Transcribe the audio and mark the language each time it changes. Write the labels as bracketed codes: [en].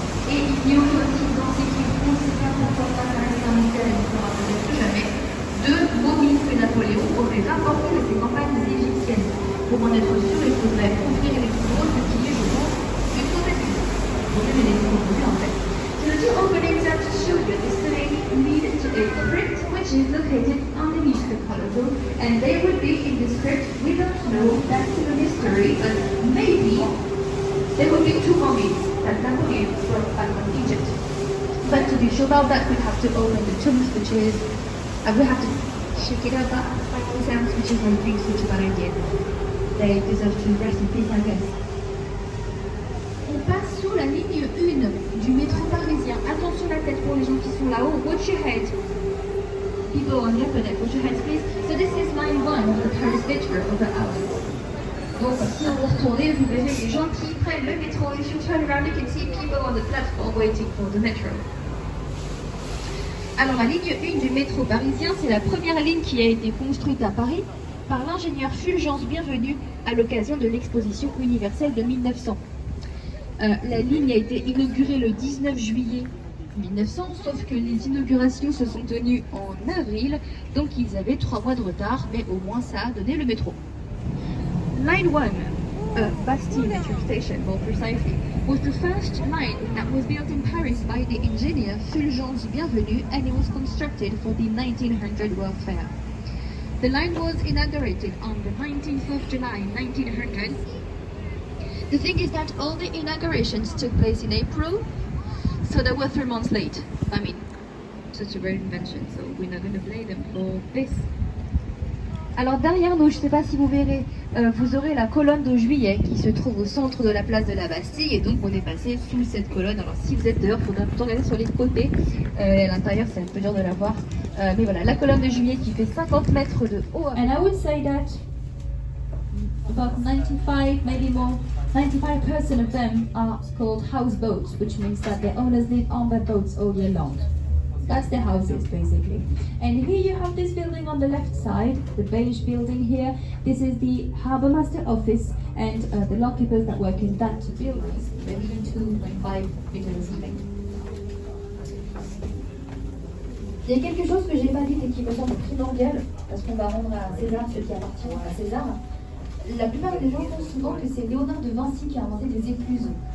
[fr] Et il y aurait aussi dans ces cryptes considérables pour ça reste un mystère et ne sera peut-être plus jamais. Deux momies que Napoléon aurait rapporté de ses campagnes égyptiennes. Pour en être sûr, il faudrait ouvrir les bureaux, ce qui est, je pense, une mauvaise idée. Vous devez les découvrir en fait. [en] So the two openings are to show you the same lead to a crypt which is located underneath the colonnade, and they would be in this crypt. We don't know, that's a mystery, but maybe there would be two mummies that Napoleon brought back from Egypt. But to be sure about that, we have to open the tombs, which is we have to shake it up, like the sounds, which is one thing, which is a bad idea. They deserve to rest in peace, I guess. [fr] On passe sous la ligne 1 du métro parisien. Attention la tête pour les gens qui sont là-haut. [en] Watch your head. People on your fenêtre, watch your heads, please. So this is line 1 of the Paris metro over hours. [fr] Donc si on vous retournez, vous verrez les gens qui prennent le métro. [en] If you turn around, you can see people on the platform waiting for the metro. [fr] Alors la ligne 1 du métro parisien, c'est la première ligne qui a été construite à Paris par l'ingénieur Fulgence Bienvenu à l'occasion de l'exposition universelle de 1900. La ligne a été inaugurée le 19 juillet 1900, sauf que les inaugurations se sont tenues en avril, donc ils avaient 3 mois de retard, mais au moins ça a donné le métro. [en] Line 1, Bastille Metro Station more precisely, was the first line that was built in Paris by the engineer Fulgence Bienvenu, and it was constructed for the 1900 World Fair. The line was inaugurated on the 19th of July 1900. The thing is that all the inaugurations took place in April, so they were 3 months late. I mean, such a great invention, so we're not going to blame them for this. [fr] Alors derrière nous, je ne sais pas si vous verrez, vous aurez la colonne de Juillet qui se trouve au centre de la place de la Bastille, et donc on est passé sous cette colonne. Alors si vous êtes dehors, il faudra plutôt regarder sur les côtés, et à l'intérieur c'est un peu dur de la voir, mais voilà, la colonne de Juillet qui fait 50 mètres de haut. [en] And I would say that about 95, maybe more, 95% of them are called houseboats, which means that the owners live on their boats all year long. That's the houses, basically. And here you have this building on the left side, the beige building here. This is the Harbour Master office, and the lockkeepers that work in that building. Maybe 2.5 meters or something. [fr] Il y a quelque chose que j'ai pas dit et qui me semble primordial, parce qu'on va rendre à César ce qui appartient à César. La plupart des gens pensent souvent que c'est Léonard de Vinci qui a inventé des écluses.